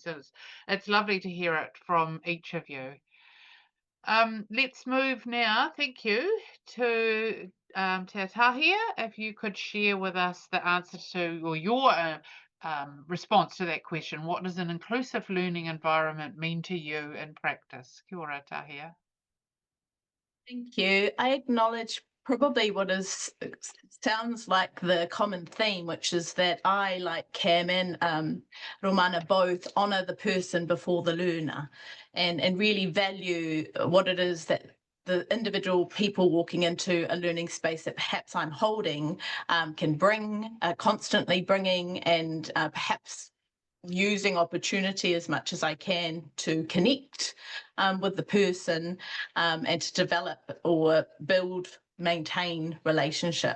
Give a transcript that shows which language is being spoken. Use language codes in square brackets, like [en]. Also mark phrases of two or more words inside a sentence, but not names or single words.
[en] It's lovely to hear it from each of you. Let's move now, thank you, to Te Tahia. If you could share with us the answer to, or your response to that question, what does an inclusive learning environment mean to you in practice? [mi] Kia ora, Tahia. [en] Thank you. I acknowledge probably what sounds like the common theme, which is that I, like Cam and Romana, both honour the person before the learner and really value what it is that the individual people walking into a learning space that perhaps I'm holding can bring, constantly bringing, and perhaps using opportunity as much as I can to connect with the person and to develop or build, maintain relationship.